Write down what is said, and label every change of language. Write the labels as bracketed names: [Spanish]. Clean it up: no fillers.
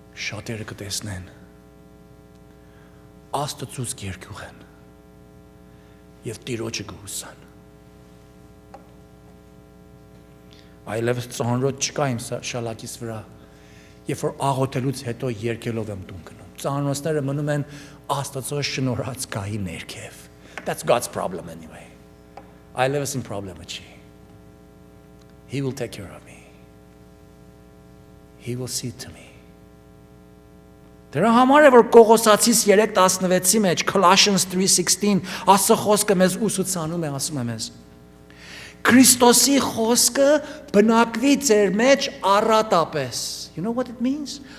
[Armenian] Շատերը կտեսնեն Աստծուց երկյուղ են և Տիրոջը կհուսան։ Այլևս ծանրոտ չկա իմ շալակիս վրա, երբ որ աղոթելուց հետո երկելով եմ տուն գնում։ Ծանրոցները մնում են Աստծո շնորհած գահի ներքև։ [English] That's God's problem anyway. [Armenian] Այլևս իմ պրոբլեմը չի։ [English] He will take care of me. He will see to me. [Armenian] Դրա համար է որ Կողոսացիս 3:16-ի մեջ Colossians 3:16 Աստծո խոսքը մեզ ուսուցանում է, ասում է մեզ. Քրիստոսի խոսքը բնակվի ձեր մեջ առատապես. [English] You know what it means?